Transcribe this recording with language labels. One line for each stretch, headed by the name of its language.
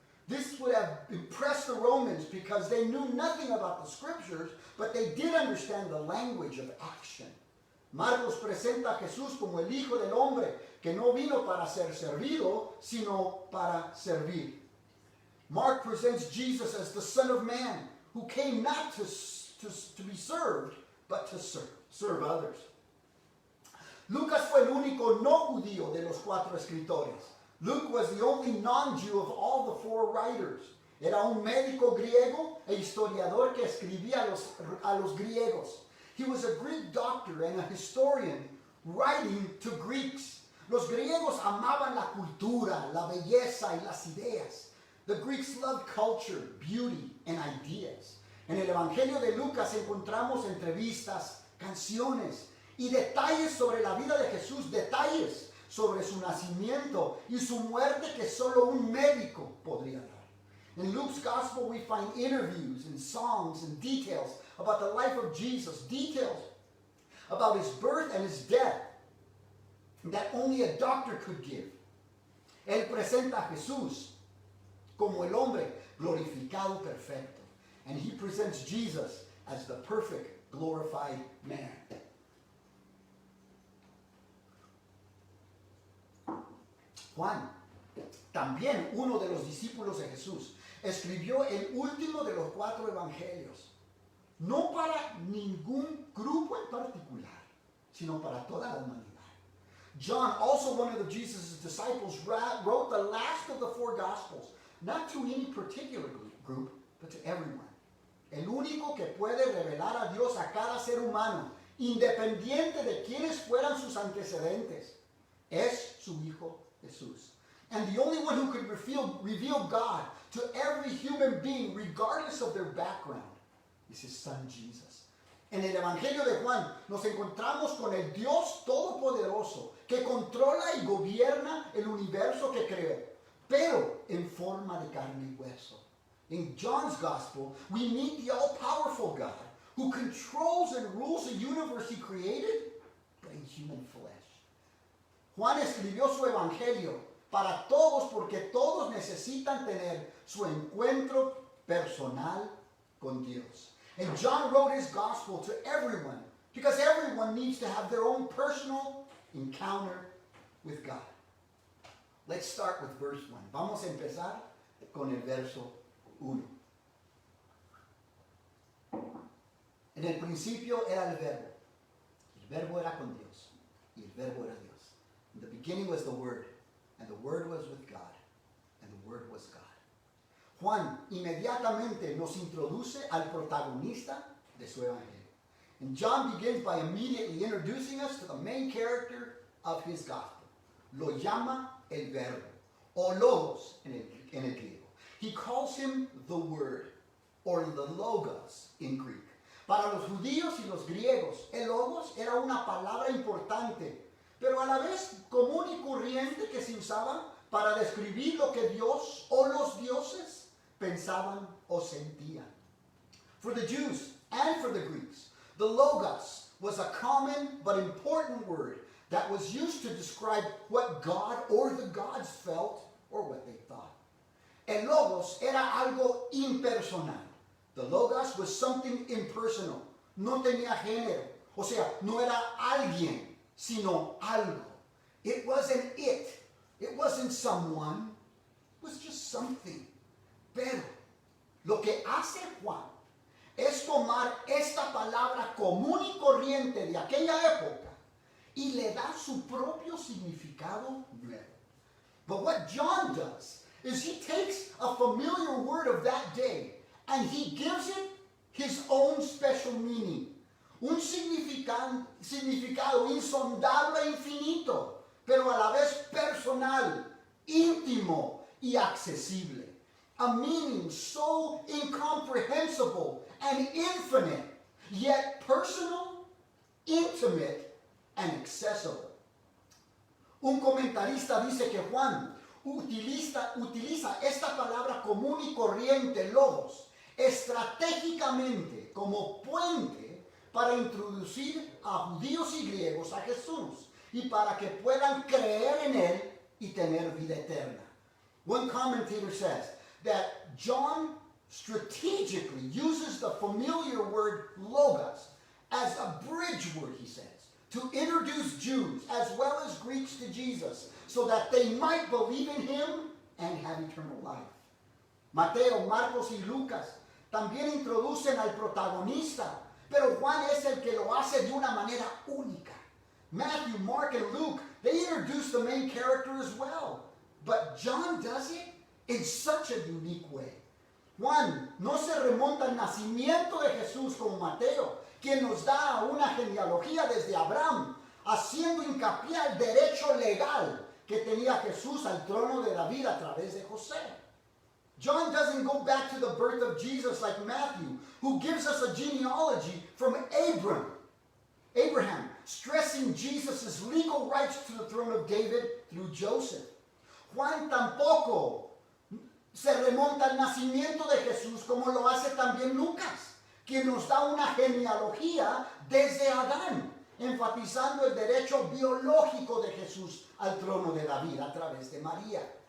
English: This would have impressed the Romans because they knew nothing about the scriptures, but they did understand the language of action.
Spanish: Marcos presenta a Jesús como el Hijo del Hombre, que no vino para ser servido, sino para servir.
English: Mark presents Jesus as the Son of Man, who came not to be served, but to serve others.
Spanish: Lucas fue el único no judío de los 4 escritores.
English: Luke was the only non-Jew of all the 4 writers.
Spanish: Era un médico griego e historiador que escribía a los griegos.
English: He was a Greek doctor and a historian writing to Greeks.
Spanish: Los griegos amaban la cultura, la belleza y las ideas.
English: The Greeks loved culture, beauty, and ideas.
Spanish: En el Evangelio de Lucas encontramos entrevistas, canciones y detalles sobre la vida de Jesús, detalles sobre su nacimiento y su muerte que solo un médico podría dar.
English: In Luke's Gospel we find interviews and songs and details about the life of Jesus, details about his birth and his death that only a doctor could give.
Spanish: Él presenta a Jesús como el hombre glorificado perfecto.
English: And he presents Jesus as the perfect, glorified man.
Spanish: Juan, también uno de los discípulos de Jesús, escribió el último de los 4 evangelios, no para ningún grupo en particular, sino para toda la humanidad.
English: John, also one of Jesus' disciples, wrote the last of the 4 Gospels, not to any particular group, but to everyone.
Spanish: El único que puede revelar a Dios a cada ser humano, independiente de quienes fueran sus antecedentes, es su Hijo Jesús.
English: And the only one who could reveal God to every human being, regardless of their background, is his Son Jesus.
Spanish: En el Evangelio de Juan nos encontramos con el Dios Todopoderoso que controla y gobierna el universo que creó, pero en forma de carne y hueso.
English: In John's Gospel, we meet the all-powerful God who controls and rules the universe he created, but in human flesh.
Spanish: Juan escribió su Evangelio para todos porque todos necesitan tener su encuentro personal con Dios.
English: And John wrote his gospel to everyone because everyone needs to have their own personal encounter with God. Let's start with verse 1.
Spanish: Vamos a empezar con el verso 1. En el principio era el verbo. El verbo era con Dios. Y el verbo era Dios.
English: In the beginning was the Word. And the Word was with God. And the Word was God.
Spanish: Juan inmediatamente nos introduce al protagonista de su evangelio.
English: And John begins by immediately introducing us to the main character of his gospel.
Spanish: Lo llama el verbo, o logos en el griego.
English: He calls him the Word, or the logos in Greek.
Spanish: Para los judíos y los griegos, el logos era una palabra importante, pero a la vez común y corriente que se usaba para describir lo que Dios o los dioses pensaban o sentían.
English: For the Jews and for the Greeks, the logos was a common but important word that was used to describe what God or the gods felt or what they thought.
Spanish: El logos era algo impersonal.
English: The logos was something impersonal.
Spanish: No tenía género. O sea, no era alguien, sino algo.
English: It wasn't it. It wasn't someone. It was just something.
Spanish: Pero lo que hace Juan es tomar esta palabra común y corriente de aquella época y le da su propio significado nuevo.
English: But what John does is he takes a familiar word of that day and he gives it his own special meaning.
Spanish: Un significado insondable e infinito, pero a la vez personal, íntimo y accesible.
English: A meaning so incomprehensible and infinite, yet personal, intimate, and accessible.
Spanish: Un comentarista dice que Juan utiliza esta palabra común y corriente, logos, estratégicamente como puente para introducir a judíos y griegos a Jesús y para que puedan creer en él y tener vida eterna.
English: One commentator says that John strategically uses the familiar word logos as a bridge word, he says, to introduce Jews as well as Greeks to Jesus so that they might believe in him and have eternal life.
Spanish: Mateo, Marcos y Lucas también introducen al protagonista, pero Juan es el que lo hace de una manera única.
English: Matthew, Mark, and Luke, they introduce the main character as well, but John does it in such a unique way.
Spanish: Juan no se remonta al nacimiento de Jesús como Mateo, quien nos da una genealogía desde Abraham, haciendo hincapié al derecho legal que tenía Jesús al trono de David a través de José.
English: John doesn't go back to the birth of Jesus like Matthew, who gives us a genealogy from Abraham, stressing Jesus' legal rights to the throne of David through Joseph.
Spanish: Juan tampoco se remonta al nacimiento de Jesús como lo hace también Lucas, quien nos da una genealogía desde Adán, enfatizando el derecho biológico de Jesús al trono de David a través de María.